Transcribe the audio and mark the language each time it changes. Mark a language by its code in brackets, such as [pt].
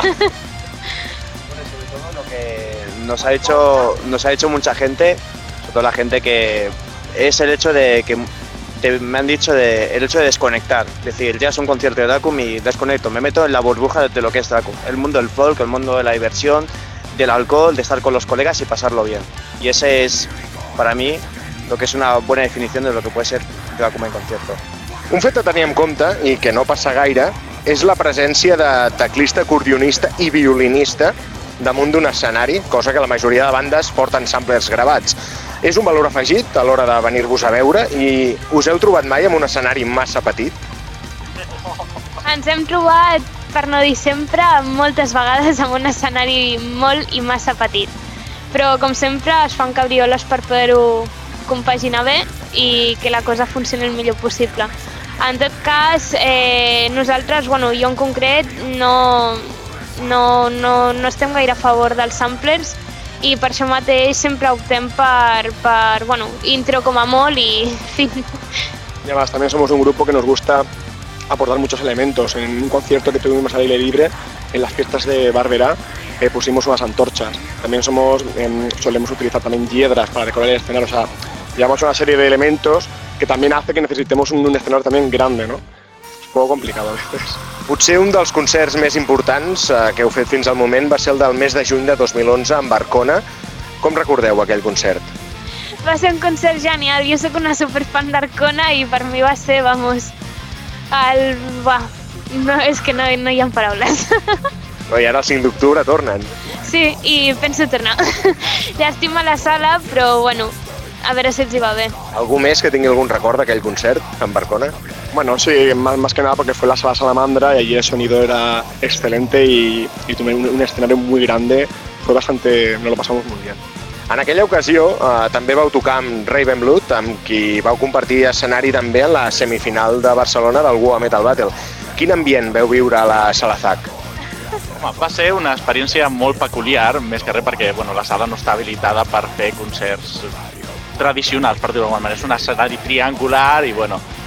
[es] Bueno, sobre todo lo que nos ha hecho mucha gente, sobre todo la gente que es el hecho de que me han dicho el hecho de desconectar, es decir, ya es un concierto de Dracum y desconecto, me meto en la burbuja de lo que es Dracum, el mundo del folk, el mundo de la diversión, del alcohol, de estar con los colegas y pasarlo bien. Y ese es, para mí, lo que [ca] és una bona definició [es] de lo que puede ser de la Koma en concierto. [ca] Un fet a tenir en compte, i que no passa gaire, és la presència de teclista, acordionista i violinista damunt d'un escenari, cosa que la majoria de bandes porten samplers gravats. És un valor afegit a l'hora de venir-vos a veure i us heu trobat mai en un escenari massa petit? Ens hem trobat, per no dir sempre, moltes vegades en un escenari molt i massa petit. Però, com sempre, es fan cabrioles per poder-ho compaginar bé i que la cosa funcioni el millor possible. En tot cas, nosaltres, bueno, jo en concret, no estem gaire a favor dels samplers i per això mateix sempre optem per bueno, intro com a molt i fin. [es] Y además, también somos un grupo que nos gusta aportar muchos elementos. En un concierto que tuvimos al aire libre, en las fiestas de Barberá, pusimos unas antorchas. También solemos utilizar también hiedras para decorar el escenario. O sea, llevamos una serie de elementos que también hace que necesitemos un escenario también grande, ¿no? Es un poco complicado a veces. [ca] Potser un dels concerts més importants que heu fet fins al moment va ser el del mes de juny de 2011 amb Arcona. Com recordeu aquell concert? Va ser un concert genial. Jo sóc una superfan d'Arcona i per mi va ser, vamos, el... Buah, no, és que no hi ha paraules. Però i ara el 5 d'octubre tornen. Sí, i penso tornar. Llàstima la sala, però bueno, a veure si els hi va bé. Algú més que tingui algun record d'aquell concert amb Arcona? [es] Bueno, sí, más que nada porque fue la sala Salamandra y allí el sonido era excelente y tuve un escenario muy grande, fue bastante, nos lo pasamos muy bien. [ca] En aquella ocasió també vau tocar amb Raven Blood, amb qui vau compartir escenari també en la semifinal de Barcelona del War Metal Battle. Quin ambient vau viure a la sala ZAC? Home, va ser una experiència molt peculiar, més que res perquè bueno, la sala no està habilitada per fer concerts tradicionals, per dir-ho d'alguna manera, és un escenari triangular i bueno...